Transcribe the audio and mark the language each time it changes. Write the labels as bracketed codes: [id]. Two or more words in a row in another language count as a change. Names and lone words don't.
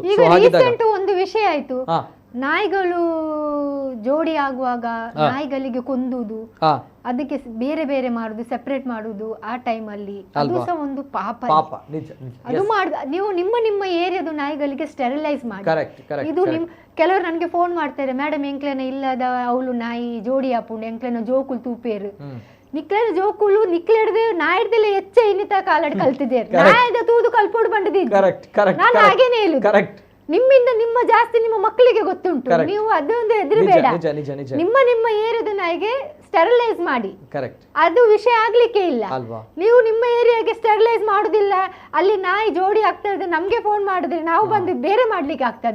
[kn] ಒಂದು ವಿಷಯ ಆಯ್ತು, ನಾಯಿಗಳು ಜೋಡಿ ಆಗುವಾಗ ನಾಯಿಗಳಿಗೆ ಕೊಂದುದು, ಅದಕ್ಕೆ ಬೇರೆ ಬೇರೆ ಮಾಡುದು, ಸೆಪರೇಟ್ ಮಾಡುದು, ಆ ಟೈಮಲ್ಲಿ ಅದು ಸಹ ಒಂದು ಪಾಪ. ಅದು ನೀವು ನಿಮ್ಮ ಏರಿಯಾದ ನಾಯಿಗಳಿಗೆ ಸ್ಟೆರಿಲೈಸ್ ಮಾಡಿ. ಇದು ಕೆಲವರು ನನಗೆ ಫೋನ್ ಮಾಡ್ತಾರೆ, ಮೇಡಮ್ [tcy] ಎಂಕ್ಲೆನ ಇಲ್ಲದ ಅವಳು ನಾಯಿ ಜೋಡಿ ಆಪುಂಡು, ಎಂಕ್ಲೆನ ಜೋಕುಲು ತೂಪೇರು, ನಿಕ್ಲೆನ ಜೋಕುಲು ನಿಕ್ಲೆಡ್ದೆ ನಾಯಿಡ್ದೆಲ್ಲ ಹೆಚ್ಚ ಇನ್ನಿತ ಕಾಲಡ್ ಕಲ್ತಿದ್ದೇರು, ನಾಯದ ತೂದು ಕಲ್ಪೋಡು [kn] ಬಂದಿದ್ದೀರಿ. ನಾನು ಹಾಗೇನೆ ಹೇಳುದು, ನಿಮ್ಮಿಂದ ನಿಮ್ಮ ಜಾಸ್ತಿ ನಿಮ್ಮ ಮಕ್ಕಳಿಗೆ ಗೊತ್ತುಂಟು, ನೀವು ಅದೊಂದು ಹೆದರಬೇಡ. ನಿಮ್ಮ ಏರಿಯಾದ ನಾಯಿಗೆ ಸ್ಟೆರಿಲೈಸ್ ಮಾಡಿ, ಅದು ವಿಷಯ ಆಗ್ಲಿಕ್ಕೆ ಇಲ್ಲ. ನೀವು ನಿಮ್ಮ ಏರಿಯಾಗೆ ಸ್ಟೆರಿಲೈಸ್ ಮಾಡುದಿಲ್ಲ, ಅಲ್ಲಿ ನಾಯಿ ಜೋಡಿ ಆಗ್ತಾ ಇದೆ, ನಮ್ಗೆ ಫೋನ್ ಮಾಡಿದ್ರೆ ನಾವು ಬಂದು ಬೇರೆ ಮಾಡ್ಲಿಕ್ಕೆ ಆಗ್ತದಾ?